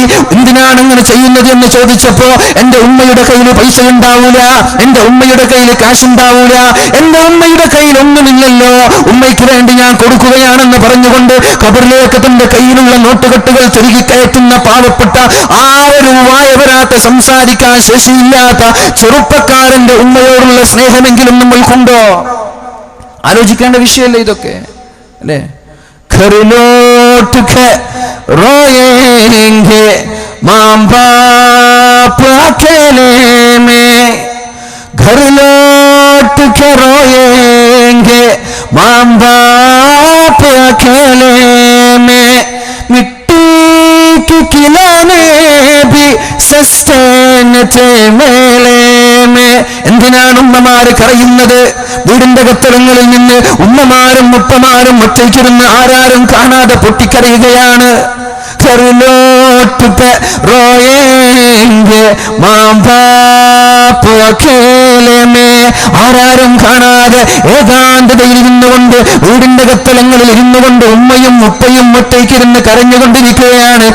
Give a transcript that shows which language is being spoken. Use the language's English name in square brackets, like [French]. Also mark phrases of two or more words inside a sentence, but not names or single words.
[Malayalam] എന്തിനാണ് ഇങ്ങനെ ചെയ്യുന്നത് എന്ന് ചോദിച്ചപ്പോ, എന്റെ ഉമ്മയുടെ കയ്യിൽ പൈസ ഉണ്ടാവൂല, എന്റെ ഉമ്മയുടെ കയ്യിൽ കാശ് ഉണ്ടാവൂല, എന്റെ ഉമ്മയുടെ കയ്യിൽ ഒന്നുമില്ലല്ലോ, ഉമ്മയ്ക്ക് വേണ്ടി ഞാൻ കൊടുക്കുകയാണെന്ന് പറഞ്ഞുകൊണ്ട് ഖബറിലേക്ക് തന്റെ കയ്യിലുള്ള നോട്ടുകെട്ടുകൾ തിരികെ കയറ്റുന്ന പാവപ്പെട്ട ആ ഒരു വായവരാത്ത, സംസാരിക്കാൻ ശേഷിയില്ലാത്ത ചെറുപ്പക്കാരന്റെ ഉമ്മയോടുള്ള സ്നേഹമെങ്കിലും നമ്മൾക്കുണ്ടോ? ആലോചിക്കേണ്ട വിഷയമല്ലേ ഇതൊക്കെ, അല്ലേ? [Hindi] घर लौट के रोएंगे माँ बाप अकेले में, घर लौट के रोएंगे माँ बाप अकेले में, मिट्टी के खिलौने भी सस्ते न थे मेले में. [Malayalam] എന്തിനാണ് ഉമ്മമാര് കരയുന്നത്? വീടിന്റെ കത്തളങ്ങളിൽ നിന്ന് ഉമ്മമാരും ഉപ്പമാരും ഒറ്റയ്ക്കിരുന്ന് ആരാരും കാണാതെ പൊട്ടിക്കരയുകയാണ്. ആരാരും കാണാതെ ഏകാന്തതയിൽ ഇരുന്നുകൊണ്ട്, വീടിന്റെ കത്തളങ്ങളിൽ ഇരുന്നുകൊണ്ട് ഉമ്മയും ഉപ്പയും ഒറ്റയ്ക്കിരുന്ന് കരഞ്ഞുകൊണ്ടിരിക്കുകയാണ്.